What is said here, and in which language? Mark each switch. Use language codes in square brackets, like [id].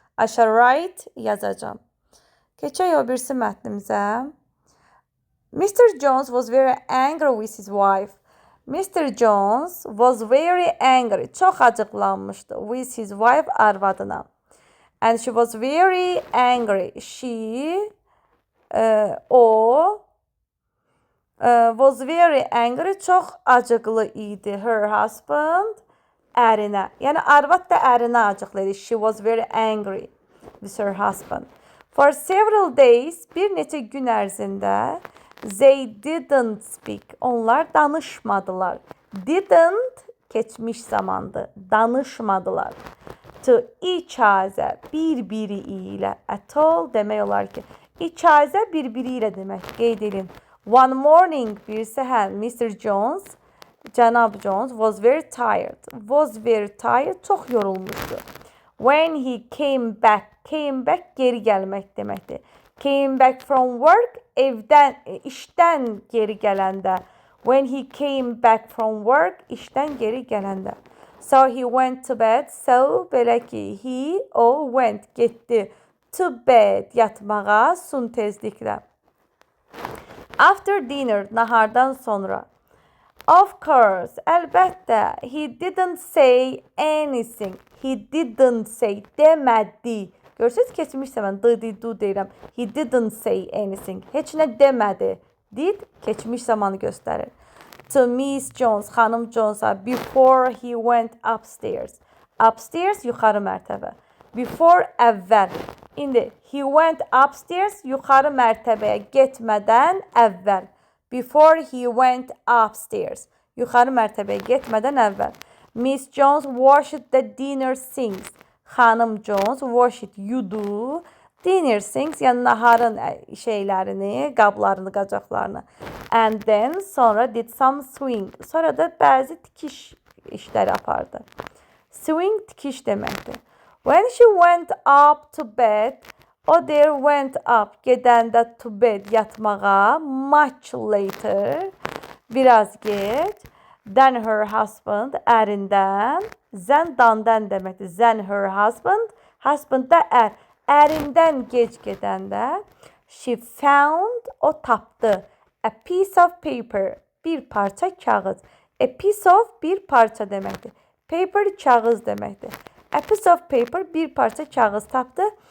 [en] I shall write, yazacağım. [az] Keçək o birisi mətnimizə. [en] Mr. Jones was very angry with his wife. Mr. Jones was very angry. [az] Çox acıqlanmışdı [en] with his wife, [az] arvadına. [en] And she was very angry. She, o, was very angry. [az] Çox acıqlı idi. [en] Her husband, [az] ərinə. Yəni arvad da ərinə acıqlı idi. [en] She was very angry with her husband. For several days, [az] bir neçə gün ərzində, [en] they didn't speak. [az] Onlar danışmadılar. Didn't, keçmiş zamandı. Danışmadılar. [en] To each other, [az] bir-biri ilə. [en] At all [az] demək olar ki. [en] Each other, [az] bir-biri ilə demək. Qeyd edin. [en] One morning, [az] bir səhər, Mr. [en] Jones, Cənab Jones was very tired. Was very tired, [az] çox yorulmuşdu. [en] When he came back [az] geri gəlmək deməkdir. [en] Came back from work, [az] evdən, işdən geri gələndə. [en] When he came back from work, [az] işdən geri gələndə. [en] So he went to bed. So, [az] belə ki, [en] o went, [az] getdi. [en] To bed, [az] yatmağa, [en] soon [az] tezliklə. [en] After dinner, [az] nahardan sonra. [en] Of course, [az] əlbəttə. [en] He didn't say anything. He didn't say, [az] demədi. Görürsünüz, keçmiş zaman do deyirəm. [en] He didn't say anything. [az] Heç nə demədi. Did keçmiş zamanı göstərir. [en] To Miss Jones, [az] xanım Jonesa, [en] before he went upstairs. [az] Upstairs yuxarı mərtəbə. Before əvvəl. İndi [en] he went upstairs [az] yuxarı mərtəbəyə getmədən əvvəl. [en] Before he went upstairs. [az] Yuxarı mərtəbəyə getmədən əvvəl. [en] Miss Jones washed the dinner sinks. [az] Xanım Jones washed yudu. [en] Dinner sinks, [az] yəni naharın şeylərini, qablarını, qacaqlarını. [en] And then sonra did some sewing. [az] Sonra da bəzi tikiş işləri apardı. [en] Sewing [az] tikiş deməkdir. [en] When she went up to bed, o there went up, [az] gedəndə [en] to bed, [az] yatmağa, [en] much later, [az] biraz geç, [en] than her husband, [az] ərindən, [en] than [az] dandan deməkdir. [en] Than her husband, husband [az] da ər. Ərindən gec gedəndə, [en] she found, [az] o tapdı, [en] a piece of paper, [az] bir parça kağız. [en] A piece of, [az] bir parça deməkdir. [en] Paper, [az] kağız deməkdir. [en] A piece of paper, [az] bir parça kağız tapdı.